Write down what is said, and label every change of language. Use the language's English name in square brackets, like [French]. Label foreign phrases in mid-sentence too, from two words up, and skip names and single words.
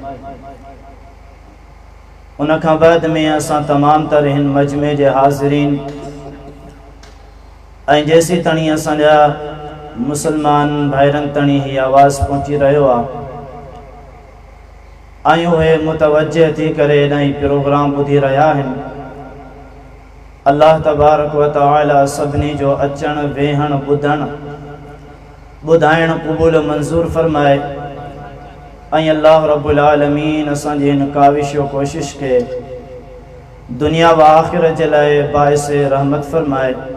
[Sindhi] उन खां बाद में असां तमाम तर हिन मजमे जे हाज़िरीन ऐं जेसी ताणी असांजा मुसलमान भाइरनि ताणी ही आवाज़ पहुची रहियो आहे, आयूं उहे मुतवज्जे थी करे इलाही प्रोग्राम ॿुधी रहिया आहिनि। अल्लाह [Arabic] تبارك وتعالى [Sindhi] सभिनी जो अचण वेहण ॿुधण ॿुधाइण क़बूल मंज़ूर फरमाए ऐं अल्लाह [Arabic] رب العالمين [Sindhi] असांजी हिन काविश व कोशिश के दुनिया व आख़िरत जे लाइ बाइस रहमत फरमाए।